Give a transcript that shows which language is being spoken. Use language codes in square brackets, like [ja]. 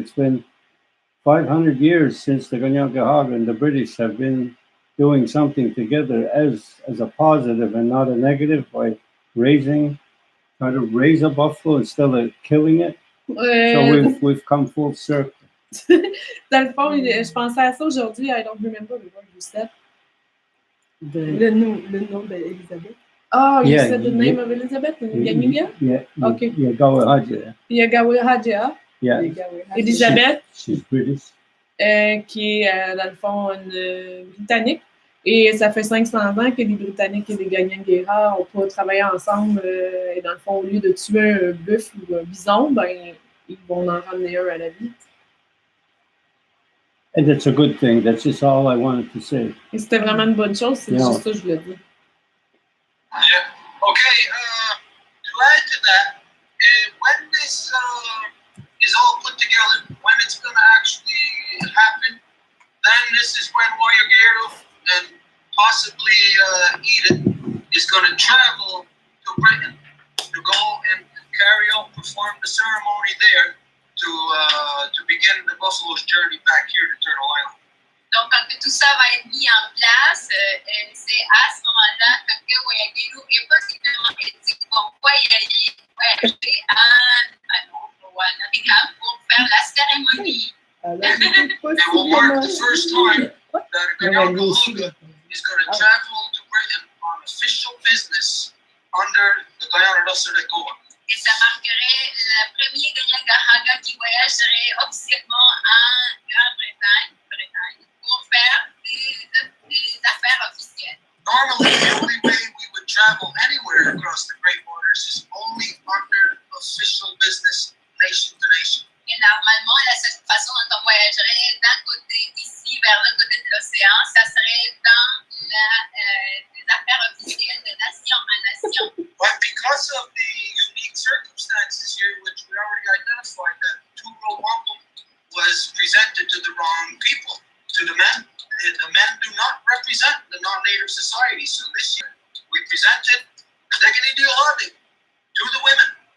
[en] It's been 500 years since the Ganyagahaga and the British have been doing something together as a positive and not a negative by trying to raise a buffalo instead of killing it. So we've come full circle. [fr] Dans le fond, je pensais à ça aujourd'hui. [en] I don't remember the word you said. [fr] Le nom d'Elisabeth. [en] Oh, you said the name of Elizabeth in Ganyuga? Yeah. Okay. Yagawa Haja. Yagawa Haja. Yeah. Elizabeth. She's British. [fr] Qui est, dans le fond, une Britannique. Et ça fait 500 ans que les Britanniques et les Ganyangera n'ont pas travaillé ensemble. Et dans le fond, au lieu de tuer un bœuf ou un bison, ben, ils vont en ramener un à la vie. [en] And that's a good thing. That's just all I wanted to say. [fr] Et c'était vraiment une bonne chose. C'est juste ça que je voulais dire. [en] Yeah. Okay. To add to that, when this is all put together, when it's going to actually happen, then this is when Wayageru and possibly Edith is going to travel to Britain to go and perform the ceremony there to begin the buffalo's journey back here to Turtle Island. [fr] Donc, quand tout ça va être mis en place, c'est à ce moment-là, quand Wayageru est possiblement dit qu'on va voyager à Nottingham pour faire la cérémonie. [en] It will mark the first time that Ganyagahaga is going to travel to Britain on official business under the Guyana Goa. [fr] Et ça marquerait le premier Ganyagahaga qui voyagerait officiellement en Grande-Bretagne pour faire des affaires officielles. [en] Normally, the only way we would travel anywhere across the Great [fr] serait dans les affaires officielles de nation en nation. [en] But because of the unique circumstances here, which we already identified, that two-row wampum was presented to the wrong people, to the men. The men do not represent the non-native society. So this year, we presented Dignity Deal to the women.